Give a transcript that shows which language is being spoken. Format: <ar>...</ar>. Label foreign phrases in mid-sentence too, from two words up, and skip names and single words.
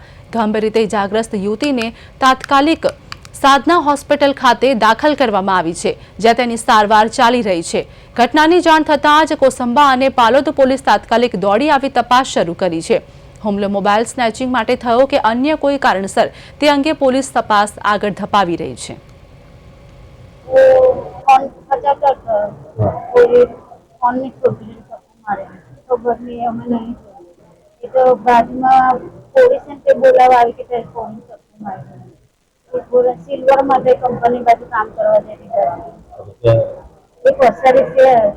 <gu>ગંભીર રીતે ઇજાગ્રસ્ત યુવતીને તાત્કાલિક સાધના હોસ્પિટલ ખાતે દાખલ કરવામાં આવી છે, જ્યાં તેની સારવાર ચાલી રહી છે। ઘટનાની જાણ થતાં જ કોસંબા અને પાલોદ પોલીસ તાત્કાલિક દોડી આવી તપાસ શરૂ કરી છે। હુમલો મોબાઈલ સ્નેચિંગ માટે થયો કે અન્ય કોઈ કારણસર તે અંગે પોલીસ તપાસ આગળ ધપાવી રહી છે। सिल्वर मध्ये कंपनी बाजू काम करवा देती एक वसारी से</gu>